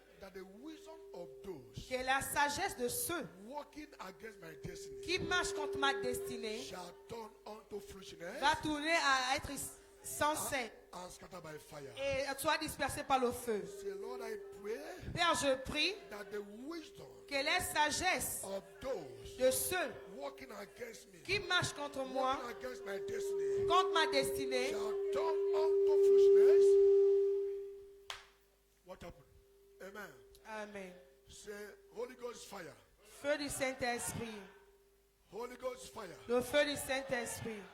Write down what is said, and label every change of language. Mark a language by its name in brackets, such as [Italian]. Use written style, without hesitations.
[English] that the wisdom of those [French] que la sagesse de ceux [English] walking against my destiny [French] qui marchent contre ma destinée [English] shall turn unto foolishness [French] va tourner à être sensée [English] and scattered by fire. [French] et soit dispersée par le feu. [English] Say, Lord, I pray [French] Père, je prie [English] that the wisdom [French] que les sagesses [English] of those [French] de ceux [English] walking against me, [French] qui marchent contre moi, [English] walking against my destiny, [French] contre ma destinée, [English] shall turn unto foolishness. What happened? Amen. Amen. Say, Holy Ghost fire. [French] Feu du Saint-Esprit. [English] Holy Ghost fire. [French] Le feu du Saint-Esprit.